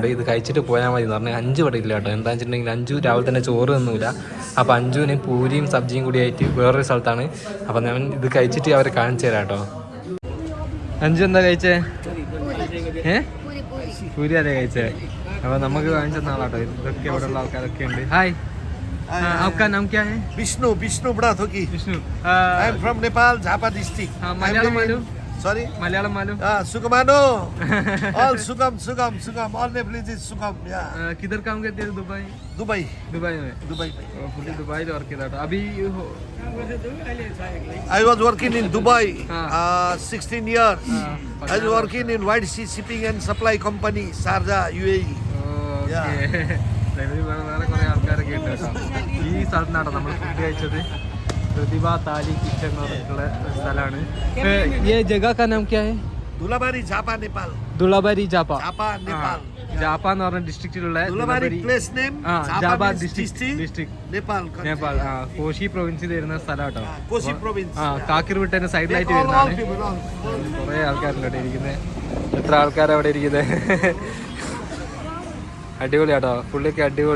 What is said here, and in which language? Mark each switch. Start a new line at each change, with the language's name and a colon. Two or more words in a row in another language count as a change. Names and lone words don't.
Malayalam: ഇത് കഴിച്ചിട്ട് പോയാൽ മതി എന്ന് പറഞ്ഞാൽ 5 ഇവിടെ ഇല്ല കേട്ടോ. എന്താണെന്ന് വെച്ചിട്ടുണ്ടെങ്കിൽ 5 രാവിലെ തന്നെ ചോറ് തന്നില്ല. അപ്പോൾ 5-ന് പൂരിയും സബ്ജിയും കൂടി ആയിട്ട് വേറൊരു സ്ഥലത്താണ്. അപ്പോൾ ഞാൻ ഇത് കഴിച്ചിട്ട് അവരെ കാണിച്ചു തരാം കേട്ടോ. 5 എന്താ കഴിച്ചേ? പൂരി അല്ലേ കഴിച്ചേ? അപ്പോൾ നമുക്ക് കാണിച്ച നാളാട്ടോ. ഇതൊക്കെ ഇവിടെ ഉള്ള ആൾക്കാരൊക്കെ ഉണ്ട്. ഹായ്,
Hindi: आपका नाम क्या है? Vishnu, Vishnu Brathoki. Vishnu.
English: I am from Nepal, Jhapa district.
Hindi: Malayalam मालूम?
English: Sorry?
Hindi: Malayalam मालूम?
English: Sugamano. All Sugam. All Nepalese is Sugam. Yeah.
Hindi: किधर काम करते हो? दुबई. Dubai. दुबई में. Dubai. पूरी दुबई में वर्क किया था. अभी
English: I was working in Dubai 16 years. I was working in White Sea Shipping and Supply Company, Sharjah, UAE.
Malayalam: Okay. വേറെ കുറേ ആൾക്കാരൊക്കെ ഉണ്ട് കേട്ടോ. ഈ സ്ഥലത്താണ് നമ്മൾ ഫുഡ് കഴിച്ചത്. പ്രതിഭ താലി കിച്ചൺ എന്ന് പറഞ്ഞിട്ടുള്ള സ്ഥലമാണ്.
Hindi: ये जगह का नाम क्या है? Dulabari, Jhapa, Nepal.
Malayalam: ദുളബാരി ജാപ്പ. Jhapa, Nepal. ജാപ്പ എന്ന് പറഞ്ഞ ഡിസ്ട്രിക്റ്റിലുള്ള
English: Dulabari place name.
Malayalam: ജാപ്പ ഡിസ്ട്രിക്ട് Nepal. നേപ്പാൾ. കോശി പ്രൊവിൻസിൽ വരുന്ന സ്ഥലം കേട്ടോ.
English: Kosi province.
Malayalam: കാക്കിർവിട്ടന്റെ സൈഡിലായിട്ട് വരുന്നതാണ്. കുറേ ആൾക്കാരുണ്ട് അവിടെ ഇരിക്കുന്നത്. എത്ര ആൾക്കാരാണ് അവിടെ ഇരിക്കുന്നത്? അടിപൊളി കേട്ടോ, പുള്ളിയൊക്കെ അടിപൊളി.